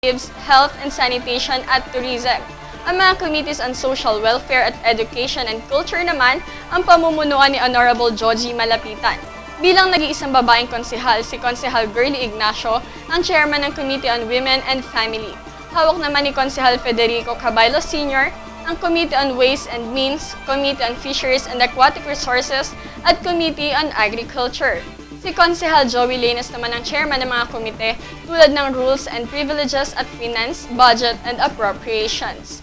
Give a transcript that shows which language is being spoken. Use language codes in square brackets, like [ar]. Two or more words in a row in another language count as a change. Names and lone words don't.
[tl] Health and Sanitation at Tourism. Ang mga Committees on Social Welfare at Education and Culture naman ang pamumunuan ni Honorable Joji Malapitan. Bilang nag-iisang babaeng konsehal, si Konsehal Girly Ignacio ang chairman ng Committee on Women and Family. Hawak naman ni Konsehal Federico Cabaylo Sr. ang Committee on Ways and Means, Committee on Fisheries and Aquatic Resources at Committee on Agriculture. Si Konsehal Joey Lanes naman ang chairman ng mga komite tulad ng Rules and Privileges at Finance, Budget and Appropriations.